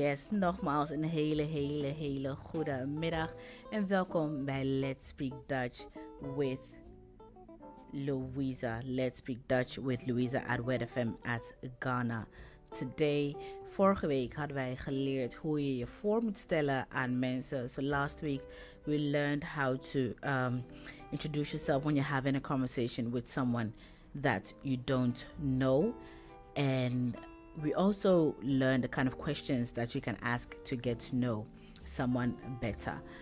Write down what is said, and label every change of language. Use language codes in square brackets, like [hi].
[nl] Nogmaals een hele goede middag en welkom bij Let's Speak Dutch with Louisa. [en] Let's Speak Dutch with Louisa at Word FM at Ghana Today. [nl] Vorige week hadden wij geleerd hoe je je voor moet stellen aan mensen. [en] So last week we learned how to introduce yourself when you're having a conversation with someone that you don't know, and we also learned the kind of questions that you can ask to get to know someone better.